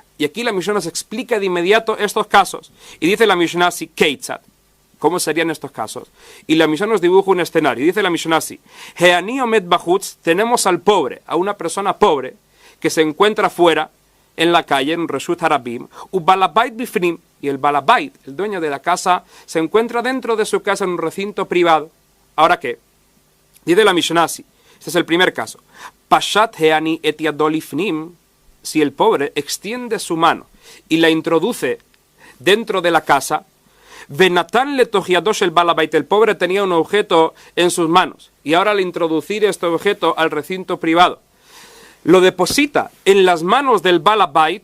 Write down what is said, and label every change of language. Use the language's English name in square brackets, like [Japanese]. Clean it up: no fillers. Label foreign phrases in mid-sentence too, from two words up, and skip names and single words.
[Spanish] Y aquí la Mishnah nos explica de inmediato estos casos. Y dice la Mishnah así, Keitzad. ¿Cómo serían estos casos? Y la Mishnah nos dibuja un escenario. Dice la Mishnah así, [Hebrew] העני עומד בחוץ, [Spanish] tenemos al pobre, a una persona pobre, que se encuentra fuera, en la calle, en [Hebrew] ברשות הרבים ובעל הבית בפנים, [Spanish] y el balabait, el dueño de la casa, se encuentra dentro de su casa en un recinto privado. ¿Ahora qué? Dice la Mishnah así, este es el primer caso. [Hebrew] פשט העני את ידו לפנים, [Spanish] si el pobre extiende su mano y la introduce dentro de la casa, [Hebrew] ונתן לתוך ידו של בעל הבית, [Spanish] el pobre tenía un objeto en sus manos, y ahora al introducir este objeto al recinto privado, lo deposita en las manos del balabait.